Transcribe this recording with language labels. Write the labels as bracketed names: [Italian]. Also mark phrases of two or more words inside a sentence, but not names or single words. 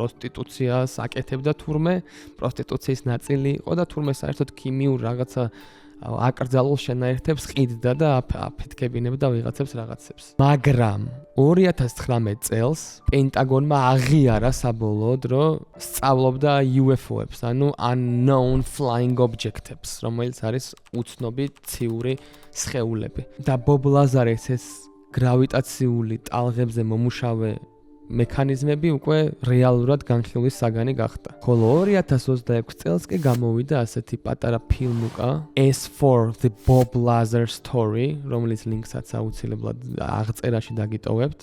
[Georgian] პროსტიტუციას აკეთებდა თურმე, პროსტიტუციის ნაწილი იყო და თურმე საერთოდ ქიმიურ რაღაცა აკრძალულ შენაერთებს ყიდდა და აფეთქებინებდა ვიღაცებს რაღაცებს. მაგრამ 2019 წელს პენტაგონმა აღიარა საბოლოოდ, რომ სწავლობდა UFO-ებს, ანუ [English] unknown flying objects, [Georgian] რომელიც არის უცნობი ციური სხეულები. და ბობ ლაზარის ეს გრავიტაციული ტალღებზე მომუშავე მექანიზმები უკვე რეალურად განხილვის საგანი გახდა. ხოლო 2026 წელს კი გამოვიდა ასეთი პატარა ფილმუკა S4 The Bob Lazar Story, რომლის ლინკსაც აუცილებლად აღწერაში დაგიტოვებთ.